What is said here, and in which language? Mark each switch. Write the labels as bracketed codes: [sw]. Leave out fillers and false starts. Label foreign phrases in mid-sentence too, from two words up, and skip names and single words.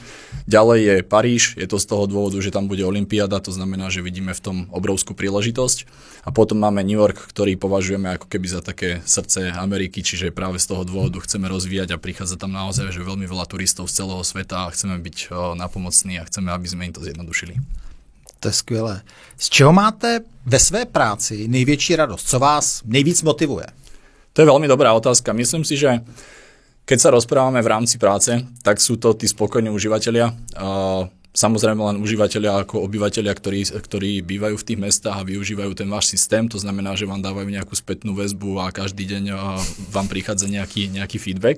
[sk] Ďalej je Paríž, je to z toho dôvodu, že tam bude olympiáda, to znamená, že vidíme v tom obrovskú príležitosť. A potom máme New York, ktorý považujeme ako keby za také srdce Ameriky, čiže práve z toho dôvodu chceme rozvíjať a prichádza tam naozaj že veľmi veľa turistov z celého sveta a chceme byť napomocní a chceme, aby sme im to zjednodušili. [cs] To je skvělé. Z čeho máte ve své práci největší radost? Co vás nejvíc motivuje? [sk] To je veľmi dobrá otázka. Myslím si, že keď sa rozprávame v rámci práce, tak sú to tí spokojní užívateľia. Samozrejme len užívateľia ako obyvateľia, ktorí bývajú v tých mestách a využívajú ten váš systém. To znamená, že vám dávajú nejakú spätnú väzbu a každý deň vám prichádza nejaký feedback.